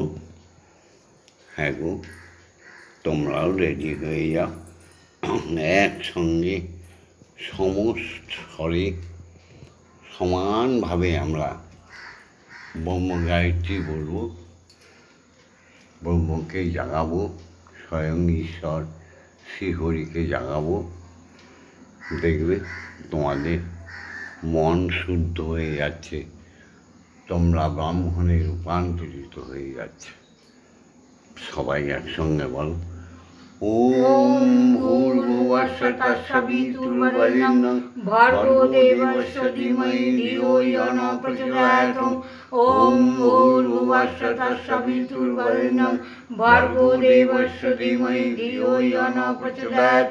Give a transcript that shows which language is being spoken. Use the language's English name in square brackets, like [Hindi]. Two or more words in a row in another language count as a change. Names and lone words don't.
[Bangla] হ্যাঁ গো, তোমরাও রেডি হয়ে যাও, একসঙ্গে সমস্ত স্বরে সমানভাবে আমরা ব্রহ্ম গায়ত্রী বলবো, ব্রহ্মকে জাগাবো, স্বয়ং ঈশ্বর শ্রীহরিকে জাগাবো। দেখবে তোমাদের মন শুদ্ধ হয়ে যাচ্ছে, তোমরা ব্রাহ্মণে রূপান্তরিত হয়ে যাচ্ছে। সবাই একসঙ্গে বল, [Sanskrit] ॐ भूर्भुवस्सुः तत्सवितुर्वरेण्यं भर्गो देवस्य धीमहि धियो यो न प्रचोदयात्। ॐ भूर्भुवस्सुः तत्सवितुर्वरेण्यं भर्गो देवस्य धीमहि धियो यो न प्रचोदयात्।